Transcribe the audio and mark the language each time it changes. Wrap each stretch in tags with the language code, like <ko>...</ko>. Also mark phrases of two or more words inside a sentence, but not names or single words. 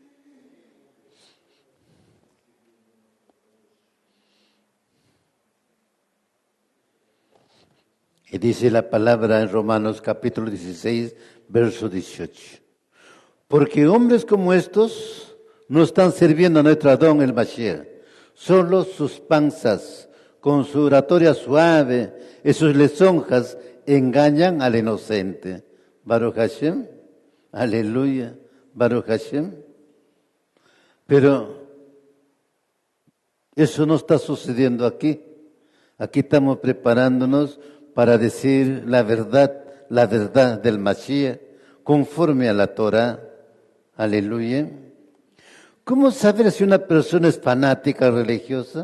<es>Y dice la palabra en Romanos capítulo 16, verso 18. Porque hombres como estos no están sirviendo a nuestro Adón el Mashiach. Solo sus panzas, con su oratoria suave y sus lisonjas, engañan al inocente.</es> <he>ברוך השם. Aleluya. ברוך השם.</he> <es>Pero eso no está sucediendo aquí. Aquí estamos preparándonos para decir la verdad del Mashiach, conforme a la Torah. Aleluya. ¿Cómo saber si una persona es fanática religiosa?</es>